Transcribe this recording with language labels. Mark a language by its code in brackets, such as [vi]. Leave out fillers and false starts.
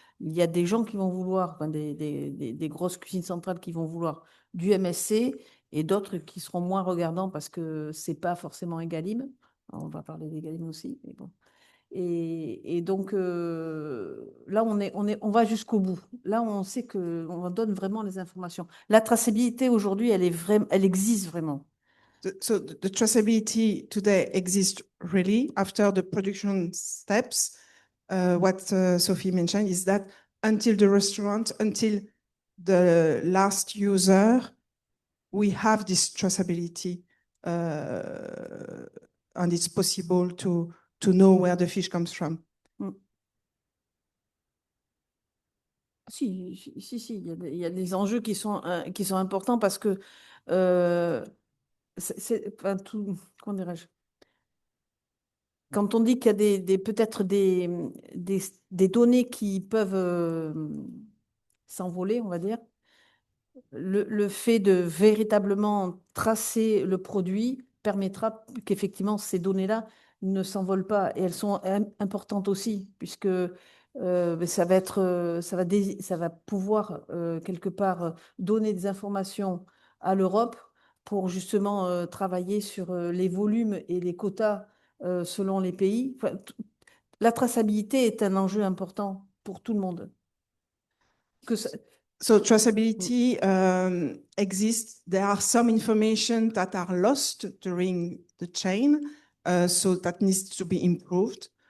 [fr] Il y a des gens qui vont vouloir, enfin, des grosses cuisines centrales qui vont vouloir du MSC et d'autres qui seront moins regardants parce que ce n'est pas forcément Egalim. On va parler d'Egalim aussi, mais bon. Et donc là, on va jusqu'au bout. Là, on sait qu'on donne vraiment les informations. La traçabilité aujourd'hui, elle existe vraiment. [en] So the traceability today exists really after the production steps. What Sophie mentioned is that until the restaurant, until the last user, we have this traceability, and it's possible to know where the fish comes from. [fr] Si, il y a des enjeux qui sont importants parce que enfin, comment dirais-je? Quand on dit qu'il y a peut-être des données qui peuvent s'envoler, on va dire, le fait de véritablement tracer le produit permettra qu'effectivement ces données-là ne s'envolent pas. Et elles sont importantes aussi, puisque ça va pouvoir quelque part donner des informations à l'Europe pour justement travailler sur les volumes et les quotas selon les pays. Enfin, la traçabilité est un enjeu important pour tout le monde. [en] So traceability exists. There are some information that are lost during the chain, so that needs to be improved.